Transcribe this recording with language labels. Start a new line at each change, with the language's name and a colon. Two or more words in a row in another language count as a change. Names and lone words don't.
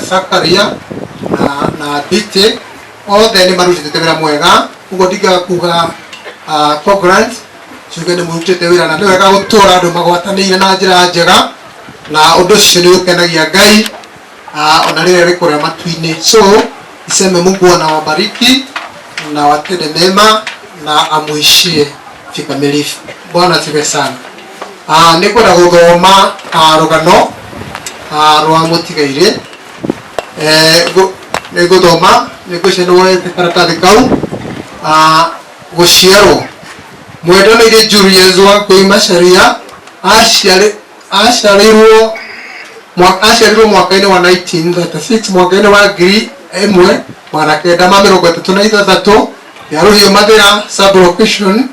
Kikuyu: Zakaria na Biti othe nĩ marutĩte wĩra mwega, ũguo ndingaga kuga Cogrant njuge nĩ mũrutĩte wĩra na nĩ wega gũtũra andũ magwatanĩire na njĩra njega, na ũndũ ũcio nĩ ũkenagia Ngai ona rĩrĩa rĩ kũrĩa matu-inĩ.
Swahili: So niseme Mungu anawabariki na watende mema na amuishie kikamilifu. Bwana asifiwe sana.
Kikuyu: Nĩ kwenda gũthoma rũgano rwa mũtigairĩ. Nĩ ngũthoma, nĩ ngũcenwo karatathi kau. Gũciarwo. Mwendwa nĩ Julius Wangui Macharia aciarirwo mwaka-inĩ wa 1936 mwaka-inĩ wa 1933 ya Rũhiũ Mathĩra sub-location.